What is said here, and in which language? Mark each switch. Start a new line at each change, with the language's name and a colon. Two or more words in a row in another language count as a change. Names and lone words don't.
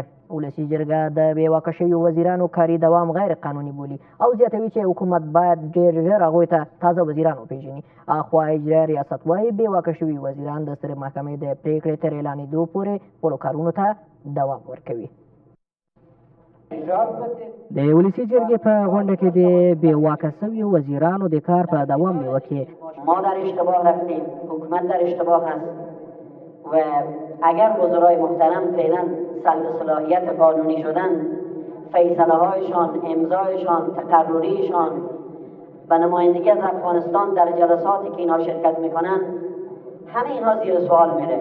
Pashto: ولسي جرګه د بې واکه شویو وزیرانو کاري دوام غیر قانوني بولي او زیاتوي چې حکومت باید ډېر ژر هغوی ته تازه وزیران وپېژني. اخوا اجرایه ریاست وایي بې واکه شوي وزیران د سترې محکمې د پرېکړې تر اعلانېدو پورې خپلو کارونو ته دوام ورکوي. د ولسي جرګې په غونډه کې د بې واکه شویو وزیرانو د کار په دوام نیوکې.
Persian: ما در اشتباه رفتیم، حکومت در اشتباه است و اگر وزرای محترم فعلا سلب صلاحیت قانونی شدن، فیصله هایشان، امضایشان، تقرریشان و نمایندگی از افغانستان در جلساتی که اینها شرکت میکنن همه اینها زیر سوال میره.